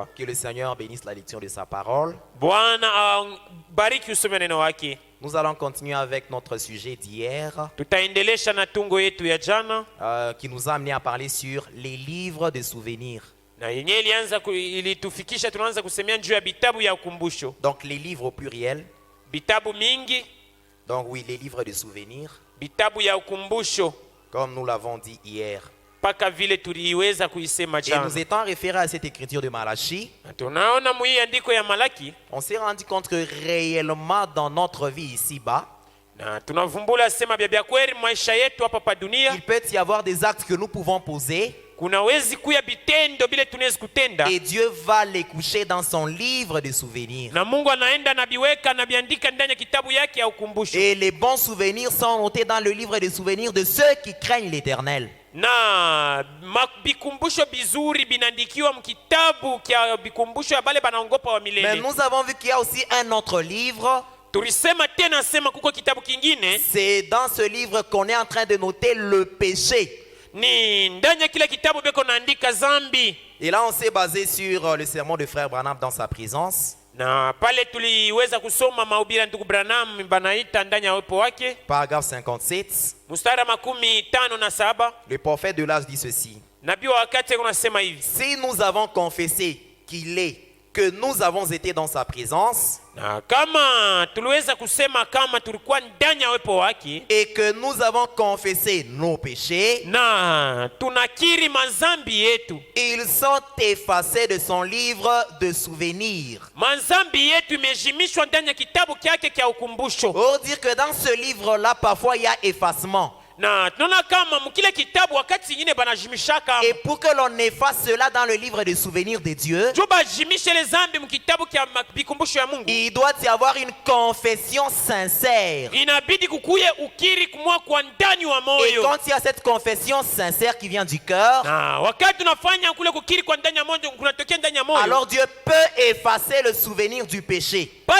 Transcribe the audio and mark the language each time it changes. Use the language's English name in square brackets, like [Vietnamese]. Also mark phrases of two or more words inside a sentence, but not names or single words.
[French] Que le Seigneur bénisse la lecture de sa parole. [Swahili] Bwana bariki usome neno wake. [French] Nous allons continuer avec notre sujet d'hier, [Swahili] tutaendelesha na tungo yetu ya jana, [French] qui nous a amené à parler sur les livres de souvenirs. [Swahili] Na yenye ilitufikisha tunaanza kusemea juu ya bitabu ya ukumbusho. [French] Donc les livres au pluriel. [Swahili] Bitabu mingi. [French] Donc oui, les livres de souvenirs. [Swahili] Bitabu ya ukumbusho. [French] Comme nous l'avons dit hier. [Swahili] Paka vile tuliweza kuisema jana. [French] Et nous étant référés à cette écriture de Malachi, [Swahili] tunaona mwi andiko ya Malaki, [French] on s'est rendu compte que réellement dans notre vie ici-bas, [Swahili] na tunavumbula sema bia kweli maisha yetu hapa pa dunia, [French] il peut y avoir des actes que nous pouvons poser. [Swahili] Kunawezi kuya bitendo bile tunaweza kutenda. [French] Et Dieu va les coucher dans son livre de souvenirs. [Swahili] Na Mungu anaenda na biweka na biandika ndani ya kitabu yake ya ukumbusho. [French] Et les bons souvenirs sont notés dans le livre de souvenirs de ceux qui craignent l'Éternel. [Swahili] Na bikumbusho bizuri binandikiwa mkitabu kia bikumbusho ya bale banaongopa wa milele. [French] Mais nous avons vu qu'il y a aussi un autre livre. [Swahili] Tulisema tena sema kuko kitabu kingine. [French] C'est dans ce livre qu'on est en train de noter le péché. [Swahili] Ni ndani ya kila kitabu beko naandika zambi. [French] Et là on s'est basé sur le sermon de frère Branham dans sa présence. [Swahili] Na pale tuliweza kusoma mahubiri ya ndugu Branham banaita ndani ya uwepo wake. [French] Paragraphe 57. [Swahili] Mstari 57. [French] Le prophète de l'âge dit ceci. [Swahili] Nabii wa wakati anasema hivi. [French] Si nous avons confessé qu'il est, que nous avons été dans sa présence, [Swahili] na kama tuliweza kusema kama tulikuwa ndani ya uwepo wake, [French] et que nous avons confessé nos péchés, [Swahili] na tunakiri mazambi yetu, [French] ils sont effacés de son livre de souvenirs. [Swahili] Mazambi yetu imejimishwa ndani ya kitabu kyake kya ukumbusho. [French] Pour dire que dans ce livre-là, parfois il y a effacement. [Swahili] Na tunaona kama mkile kitabu wakati nyingine banajimishaka. [French] Et pour que l'on efface cela dans le livre de souvenirs de Dieu, il doit y avoir une confession sincère. Et quand il y a cette confession sincère qui vient du cœur, alors Dieu peut effacer le souvenir du péché.